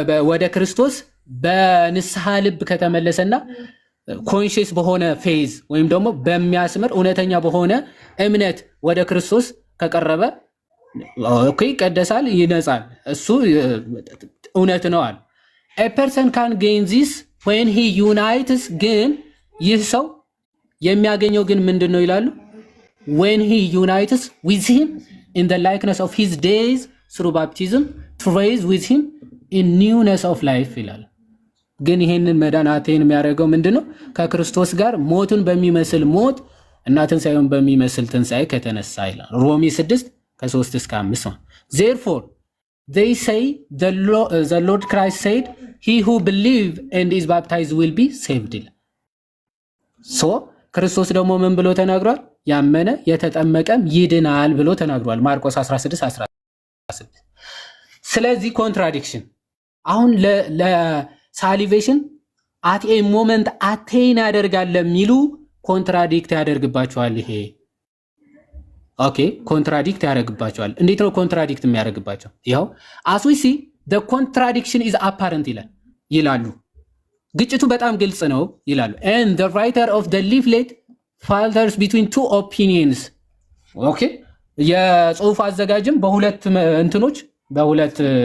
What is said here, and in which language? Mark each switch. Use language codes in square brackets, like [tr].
[am] ወደ ክርስቶስ በንስሐ ልብ ከተመለሰና ኮንሽስ በሆነ ፌዝ ወይም ደግሞ በሚያስምር እውነተኛ በሆነ እምነት ወደ ክርስቶስ ከቀረበ ኦኬ ይቀደሳል፣ ይነጻል። እሱ እውነት ነው አለ። [en] a person can gain this when he unites [am] ግን ይህ ሰው የሚያገኘው ግን ምንድን ነው ይላሉ? [en] when he unites with him in the likeness of his days through baptism to raise with him in newness of life [am] ይላል። ግን ይሄንን መዳናቴን የሚያደርገው ምንድነው? ከክርስቶስ ጋር ሞቱን በሚመስል ሞት እና ትንሣኤውን በሚመስል ትንሣኤ ከተነሳ ይላል። ሮሜ 6:3-5 [en] therefore they say the Lord Christ said he who believe and is baptized will be saved [am] ይላል። ሶ ክርስቶስ ደግሞ ምን ብሎ ተናግሯል? ያመነ የተጠመቀም ይድናል ብሎ ተናግሯል። ማርቆስ 16:16። ስለዚህ ኮንትራዲክሽን አሁን ለሳሊቬሽን አት ኤ ሞመንት አቴን ያደርጋል ለሚሉ ኮንትራዲክት ያደርግባቸዋል። ይሄ ኦኬ ኮንትራዲክት ያደርግባቸዋል። እንዴት ነው ኮንትራዲክት የሚያደርግባቸው? [en] ይኸው as we see the contradiction is apparent [am] ይላሉ። ግጭቱ በጣም ግልጽ ነው ይላሉ። [en] and the writer of the leaflet falters between two opinions። [am] ኦኬ የጽሁፍ አዘጋጅም በሁለት እንትኖች በሁለት